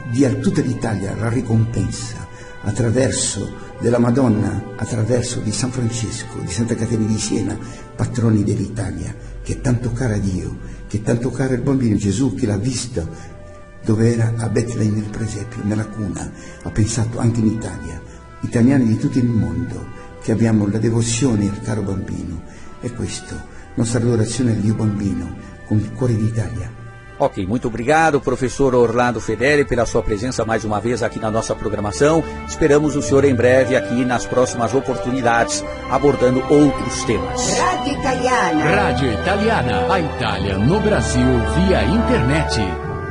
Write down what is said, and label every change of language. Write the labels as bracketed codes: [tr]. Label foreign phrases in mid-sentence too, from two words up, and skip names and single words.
[it] a tutta l'Italia la ricompensa attraverso della Madonna, attraverso di San Francesco, di Santa Caterina di Siena, patroni dell'Italia, che è tanto cara a Dio, che è tanto cara il bambino Gesù, che l'ha visto dove era a Betlemme nel presepio, nella cuna, ha pensato anche in Italia, italiani di tutto il mondo, che abbiamo la devozione al caro bambino. E questo, nostra adorazione al Dio bambino, con il cuore d'Italia. [pt] Ok, muito obrigado, professor Orlando Fedeli, pela sua presença mais uma vez aqui na nossa programação. Esperamos o senhor em breve aqui nas próximas oportunidades, abordando outros temas. Rádio Italiana, a Itália no Brasil via internet.